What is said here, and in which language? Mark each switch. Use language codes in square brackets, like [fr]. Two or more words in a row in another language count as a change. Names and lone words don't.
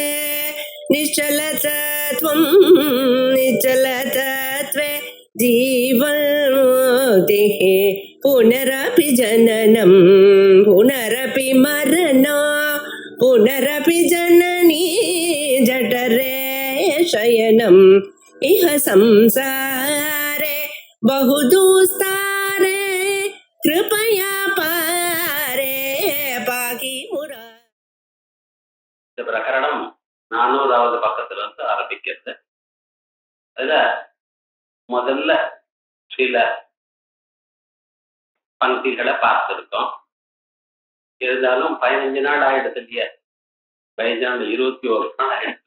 [sa] निश्चलतत्वं निश्चलतत्वे जीवन्मुक्तिः पुनरपि जननं पुनरपि मरणं पुनरपि जननी जठरे शयनम् इह संसारे बहुदुस्तारे कृपया पारे पाकि मुरा. [ta] இந்த பிரகரணம் 400வது பக்கத்துல இருந்து ஆரம்பிக்கிறது. அதுல முதல்ல சில பங்கிகளை பார்த்திருக்கோம். இருந்தாலும் 15 நாள் ஆயிடுது இல்லையா, 15 நாள் 21 நாள் ஆயிடுது.